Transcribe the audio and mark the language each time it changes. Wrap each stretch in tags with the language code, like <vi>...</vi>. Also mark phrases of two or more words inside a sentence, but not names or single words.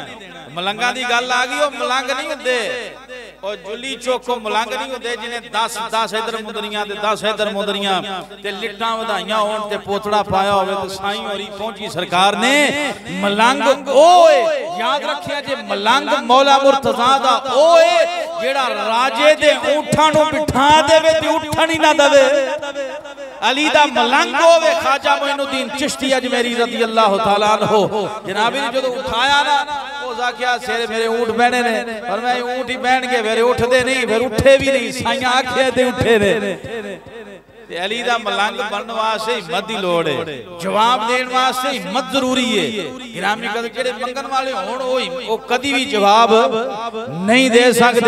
<pa>ملنگا دی گل آ گئی، وہ ملنگ نہیں ہندے، اور جلی چوکو ملنگ نہیں ہوندے جنہیں 10 ادھر مندریاں تے 10 ادھر مندریاں تے لٹاں ودھائیاں ہون تے پوتڑا پایا ہووے تے سائیں ہوری پہنچی سرکار نے. ملنگ اوئے یاد رکھیا جے، ملنگ مولا مرتضیٰ دا اوئے جیڑا راجے دے اونٹھاں نوں بٹھا دیوے تے اٹھن ہی نا دیوے. علی دا ملنگ ہووے خواجہ معین الدین چشتی اجمیری</pa> <ar>رضي الله تعالى عنه.</ar> <pa>جناب نے جدوں اٹھایا نا، او جاکیا سر میرے اونٹھ بہنے نے، پر میں اونٹھ ہی بہن کے پھر اٹھدے نہیں، پھر اٹھے بھی نہیں، سائیاں آکھے تے اٹھے نے. تے علی دا ملنگ بننے واسطے ہمت دی لوڑ ہے، جواب دینے واسطے ہمت ضروری ہے. گرامی قدر جیڑے منگن والے ہون او کدی بھی جواب نہیں دے سکتے.</pa>